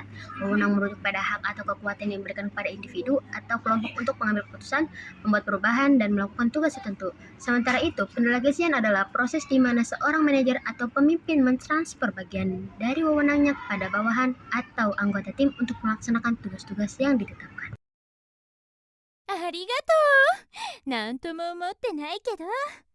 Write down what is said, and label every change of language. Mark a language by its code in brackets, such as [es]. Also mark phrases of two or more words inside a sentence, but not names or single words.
[id] Wewenang merujuk pada hak atau kekuatan yang diberikan kepada individu atau kelompok untuk mengambil keputusan, membuat perubahan, dan melakukan tugas tertentu. Sementara itu, pendelegasian adalah proses di mana seorang manajer atau pemimpin mentransfer bagian dari wewenangnya kepada bawahan atau anggota tim untuk melaksanakan tugas-tugas yang ditetapkan. [ja] ありがとう。なんとも思ってないけど。